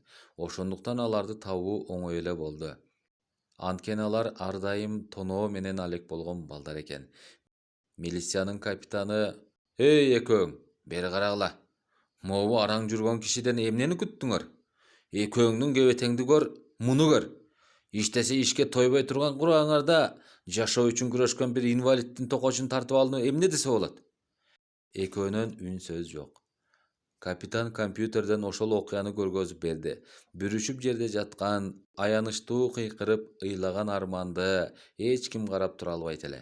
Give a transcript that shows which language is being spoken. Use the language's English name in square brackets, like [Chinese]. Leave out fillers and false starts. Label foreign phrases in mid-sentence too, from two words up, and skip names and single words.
[Kyrgyz] Ошондуктан аларды табуу оңой эле болду. Анткени алар ар дайым тоноо менен алек болгон балдар экен. Милициянын капитаны: "Эй экөөң, бери карагыла. Могу араң жүргөн кишиден эмнени күттүңөр? Экөөңдүн кебетеңди көр, муну көр. Иштесе ишке тойбой турган курагыңарда жашоо үчүн күрөшкөн бир инвалидтин токочун тартып алууну эмне десе болот? Экөөнөн үн сөз жок. Капитан компьютерден ошол окуяны көргөзүп берди. Бүрүшүп жерде жаткан, аянычтуу кыйкырып ыйлаган Арманды эч ким карап тура албайт эле.